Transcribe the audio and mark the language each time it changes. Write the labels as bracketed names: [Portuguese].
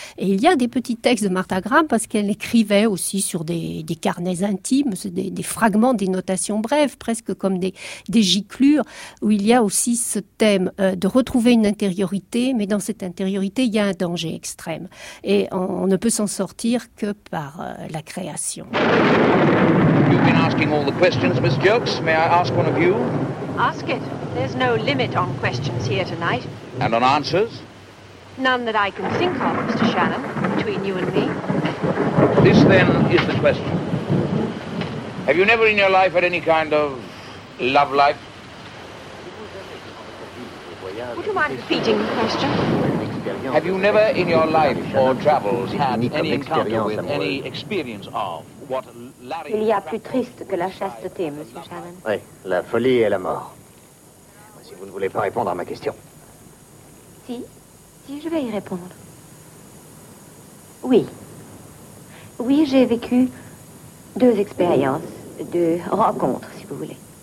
[French] Et il y a des petits textes de Martha Graham, parce qu'elle écrivait aussi sur des carnets intimes, des fragments, des notations brèves, presque comme des giclures, où il y a aussi ce thème de retrouver une intériorité, mais dans cette intériorité, il y a un danger extrême. Et on ne peut s'en sortir que par la création. [English] You've been asking all the questions, Miss Jokes. May I ask one of you? Ask it. There's no limit on questions here tonight. And on answers? None that I can think of, Mr. Shannon, between you and me. This, then, is the question. Have you never in your life had any kind of love life? Would you mind repeating the question? Have you never in your life or travels had any encounter with any experience of what Larry... [French] Il y a plus triste que la chasteté, Monsieur Shannon. Oui, la folie et la mort. Si vous ne voulez pas répondre à ma question. Si. Je vais y répondre. Oui. Oui, j'ai vécu deux expériences, deux rencontres, si vous voulez.